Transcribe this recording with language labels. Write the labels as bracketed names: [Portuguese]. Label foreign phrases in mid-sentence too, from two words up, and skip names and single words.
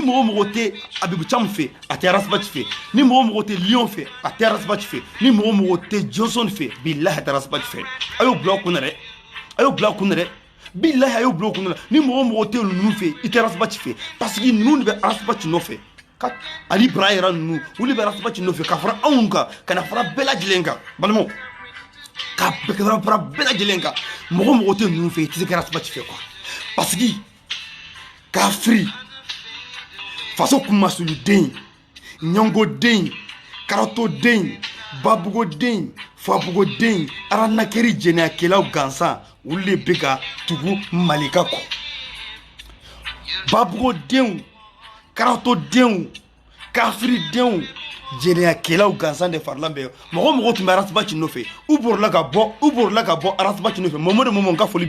[Bambara] mɔgɔ tɛ abibu cam fɛ a taara saba ci fɛ ni mɔgɔ tɛ lion fɛ a taara saba ci fɛ ni mɔgɔ tɛ johnson fɛ bilahi a taara saba ci fɛ a y'o bila kunna dɛ a y'o bila kunna dɛ bilahi a y'o bila kunna ni mɔgɔ tɛ ninnu fɛ i taara saba ci fɛ [French] parce que [Bambara] ninnu de bɛ arasaba ci nɔfɛ ali bara yɛrɛ ninnu olu bɛ arasaba ci nɔfɛ ka fara anw kan ka na fara bɛɛ lajɛlen kan balimaw ka fara bɛɛ lajɛlen kan mɔgɔ tɛ ninnu fɛ i tɛ se ka arasaba ci fɛ [French] quoi parce que [Bambara] kafiri faso kumasuluden ɲɔngoden karatoden babugoden fabugoden aranakɛri jɛnɛyakɛlaw gansan olu de bɛ ka tugu malika kɔ babugodenw karatodenw kafiridenw jɛnɛyakɛlaw gansan de farala bɛ mɔgɔ tun bɛ arasaba ci nɔfɛ u borila ka bɔ arasaba ci nɔfɛ mamadu mɔmɔ ka foli bi